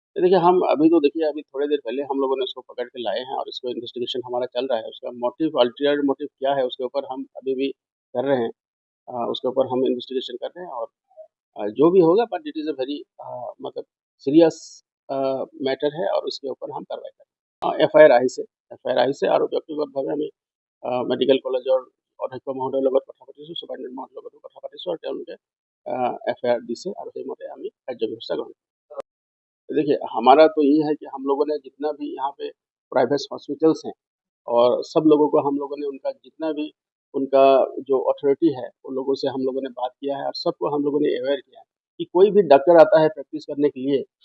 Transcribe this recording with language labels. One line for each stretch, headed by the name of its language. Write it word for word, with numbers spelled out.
Hindi: तो देखिए हम अभी तो देखिए अभी थोड़ी देर पहले हम लोगों ने उसको पकड़ के लाए हैं और इसको इन्वेस्टिगेशन हमारा चल रहा है। उसका मोटिव अल्टीरियर मोटिव क्या है उसके ऊपर हम अभी भी कर रहे हैं, अ, उसके ऊपर हम इन्वेस्टिगेशन कर रहे हैं और अ, जो भी होगा
English: but it is a very
Hindi: मतलब सीरियस मैटर है और उसके ऊपर हम कार्रवाई करें।
Assamese: एफ आई आर আহিছে এফ আই আৰ আহিছে আৰু ব্যক্তিগতভাৱে আমি আহ, মেডিকেল কলেজৰ অধ্যক্ষ মহোদয়ৰ লগত কথা পাতিছোঁ, চুপাৰিণ্টেণ্ডেণ্ট মহোদয়ৰ লগতো কথা পাতিছোঁ আৰু তেওঁলোকে এফ আই আৰ দিছে আৰু সেইমতে আমি কাৰ্য ব্যৱস্থা গ্ৰহণ কৰিম।
Hindi: देखिए हमारा तो ये है कि हम लोगों ने जितना भी यहाँ पे प्राइवेट हॉस्पिटल्स हैं और सब लोगों को हम लोगों ने उनका जितना भी उनका जो अथॉरिटी है उन लोगों से हम लोगों ने बात किया है और सबको हम लोगों ने अवेयर किया है कि कोई भी डॉक्टर आता है प्रैक्टिस करने के लिए